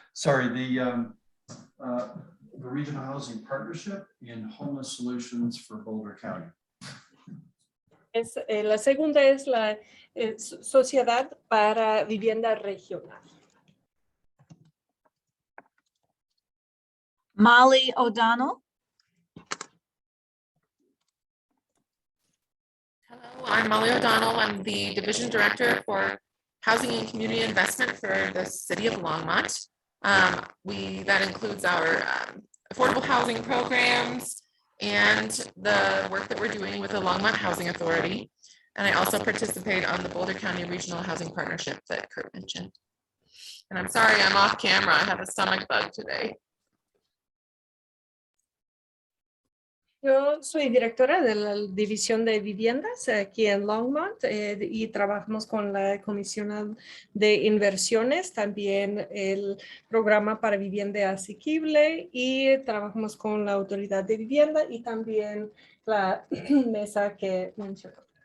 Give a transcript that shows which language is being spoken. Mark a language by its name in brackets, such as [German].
[English] Sorry, the Regional Housing Partnership and Homeless Solutions for Boulder County. [Spanish] La segunda es la Sociedad para Vivienda Regional. [English] Molly O'Donnell. Hello, I'm Molly O'Donnell. I'm the Division Director for Housing and Community Investment for the City of Longmont. That includes our affordable housing programs and the work that we're doing with the Longmont Housing Authority. And I also participate on the Boulder County Regional Housing Partnership that Kurt mentioned. And I'm sorry, I'm off camera. I have a stomach bug today. [Spanish] Yo soy directora de la División de Viviendas aquí en Longmont y trabajamos con la Comisión de Inversiones, también el programa para vivienda asequible y trabajamos con la Autoridad de Vivienda y también la mesa que mencionó.